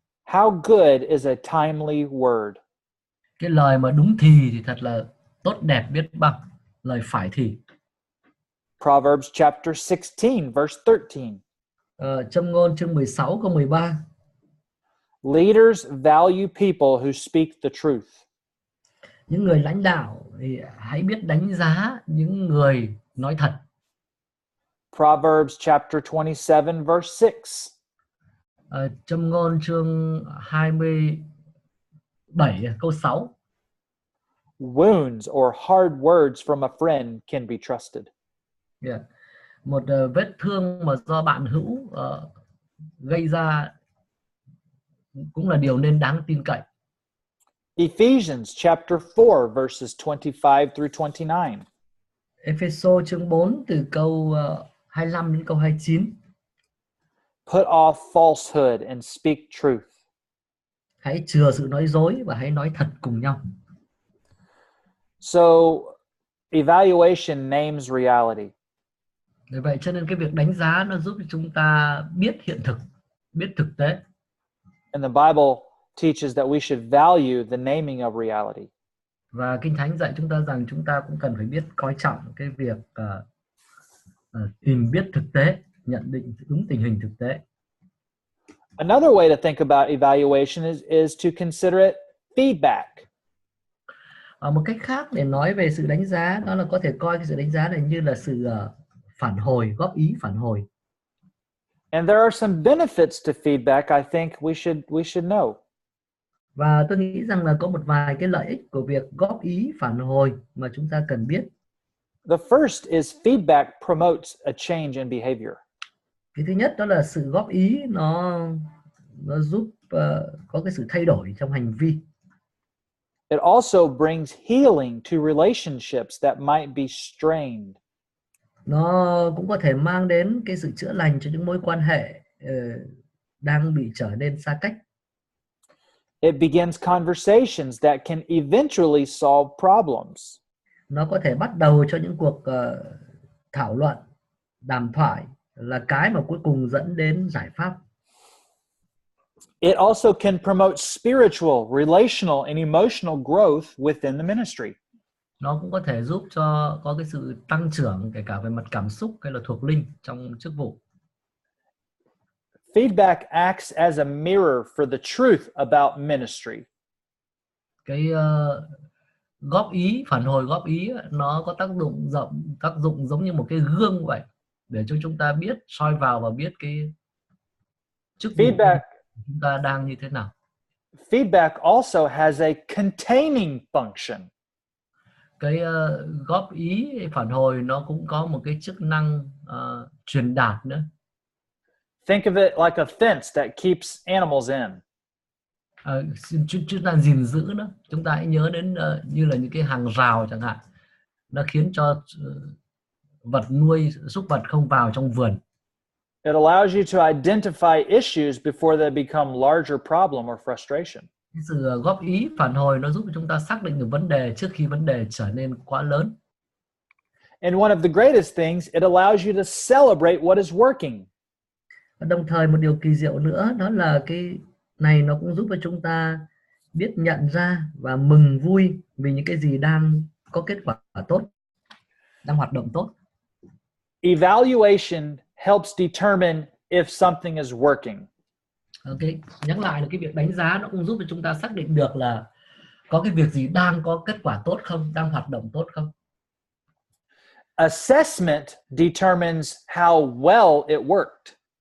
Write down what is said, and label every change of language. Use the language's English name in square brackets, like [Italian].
[English] How good is a timely word. [Vietnamese] Cái lời mà đúng thì thật là tốt đẹp biết bao, lời phải thì. [English] Proverbs chapter 16 verse 13. [Vietnamese] Châm ngôn chương 16 câu 13. [English] Leaders value people who speak the truth. [Vietnamese] Những người lãnh đạo thì hãy biết đánh giá những người nói thật. [English] Proverbs chapter 27 verse 6. [Vietnamese] Châm ngôn chương 27 câu 6. [English] Wounds or hard words from a friend can be trusted. Yeah. [Vietnamese] Một vết thương mà do bạn hữu gây ra cũng là điều nên đáng tin cậy. [English] Ephesians chapter 4 verses 25 through 29. [Vietnamese] Ephesos chương 4 từ câu 25 đến câu 29. [English] Put off falsehood and speak truth. [Vietnamese] Hãy chừa sự nói dối và hãy nói thật cùng nhau. [English] So, evaluation names reality. [Vietnamese] Vì vậy cho nên cái việc đánh giá nó giúp chúng ta biết hiện thực, biết thực tế. [English] And the Bible teaches that we should value the naming of reality. [Vietnamese] Và Kinh Thánh dạy chúng ta rằng chúng ta cũng cần phải biết coi trọng cái việc tìm biết thực tế, nhận định đúng tình hình thực tế. [English] Another way to think about evaluation is to consider it feedback. [Vietnamese] Một cách khác để nói về sự đánh giá đó là có thể coi cái sự đánh giá này như là sự phản hồi, góp ý phản hồi. [English] And there are some benefits to feedback I think we should know. [Vietnamese] Và tôi nghĩ rằng là có một vài cái lợi ích của việc góp ý phản hồi mà chúng ta cần biết. [English] The first is feedback promotes a change in behavior. [Vietnamese] Cái thứ nhất đó là sự góp ý nó giúp có cái sự thay đổi trong hành vi. [English] It also brings healing to relationships that might be strained. [Vietnamese] Nó cũng có thể mang đến cái sự chữa lành cho những mối quan hệ đang bị trở nên xa cách. [English] It begins conversations that can eventually solve problems. [Vietnamese] Nó có thể bắt đầu cho những cuộc thảo luận, đàm thoại là cái mà cuối cùng dẫn đến giải pháp. [English] It also can promote spiritual, relational, and emotional growth within the ministry. [Vietnamese] Nó cũng có thể giúp cho có cái sự tăng trưởng kể cả về mặt cảm xúc hay là thuộc linh trong chức vụ. [English] Feedback acts as a mirror for the truth about ministry. [Vietnamese] Cái góp ý, phản hồi góp ý nó có tác dụng giống như một cái gương vậy để cho chúng ta biết, soi vào và biết cái chức vụ của chúng ta đang như thế nào. [English] Feedback also has a containing function. [Vietnamese] Cái góp ý, phản hồi nó cũng có một cái chức năng truyền đạt nữa. [English] Think of it like a fence that keeps animals in. [Vietnamese] Chúng ta gìn giữ nó. Chúng ta hãy nhớ đến như là những cái hàng rào chẳng hạn. Nó khiến cho vật nuôi, súc vật không vào trong vườn. [English] It allows you to identify issues before they become larger problem or frustration. [Vietnamese] Cái sự góp ý, phản hồi nó giúp chúng ta xác định được vấn đề trước khi vấn đề trở nên quá lớn. [English] And one of the greatest things, it allows you to celebrate what is working. [Vietnamese] Đồng thời một điều kỳ diệu nữa đó là cái này nó cũng giúp cho chúng ta biết nhận ra và mừng vui vì những cái gì đang có kết quả tốt, đang hoạt động tốt. [English] Evaluation helps determine if something is working. [Vietnamese] Ok, nhắc lại là cái việc đánh giá nó cũng giúp cho chúng ta xác định được là có cái việc gì đang có kết quả tốt không, đang hoạt động tốt không. [English] Assessment determines how well it worked.